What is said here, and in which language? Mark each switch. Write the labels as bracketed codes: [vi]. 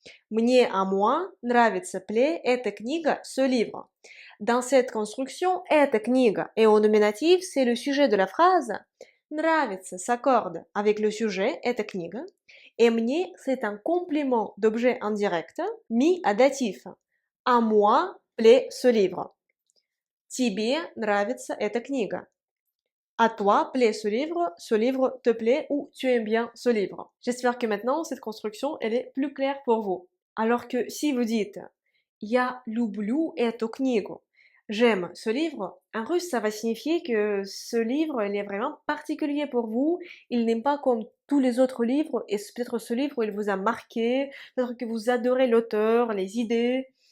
[ru] Мне [fr] à moi, [ru] нравится, [fr] plaît, [ru] эта книга, [fr] ce livre. Dans cette construction, [ru] эта книга [fr] et au nominatif, c'est le sujet de la phrase. [ru] Нравится [fr] s'accorde avec le sujet, [ru] эта книга. [fr] Et [ru] мне, [fr] c'est un complément d'objet indirect mis à datif. À moi, plaît ce livre. [ru] Тебе нравится эта книга. [fr] À toi plaît ce livre te plaît ou tu aimes bien ce livre. J'espère que maintenant cette construction elle est plus claire pour vous. Alors que si vous dites [ru] Я люблю эту книгу, [fr] j'aime ce livre, en russe ça va signifier que ce livre il est vraiment particulier pour vous, il n'est pas comme tous les autres livres et peut-être ce livre il vous a marqué, peut-être que vous adorez l'auteur, les idées.